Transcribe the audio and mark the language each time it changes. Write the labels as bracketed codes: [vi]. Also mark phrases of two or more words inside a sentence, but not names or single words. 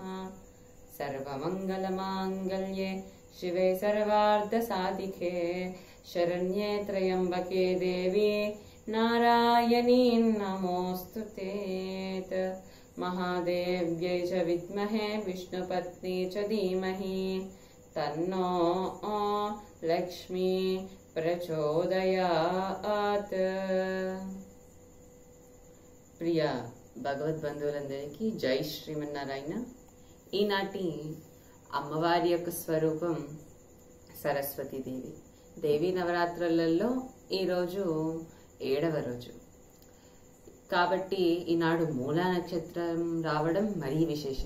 [sa] सर्वमंगलमांगल्ये शिवे सर्वार्धसाधिके शरण्ये त्र्यंबके देवी नारायणी नमोस्तुते। महादेव्यै च विद्महे विष्णुपत्नी च धीमहि तन्नो लक्ष्मी प्रचोदयात्। [te] ప్రియ భగవద్బంధువులందరికీ జై శ్రీమన్నారాయణ. ఈనాటి అమ్మవారి యొక్క స్వరూపం సరస్వతీదేవి. దేవీ నవరాత్రులలో ఈరోజు 7వ రోజు కాబట్టి ఈనాడు మూలా నక్షత్రం రావడం మరీ విశేషం.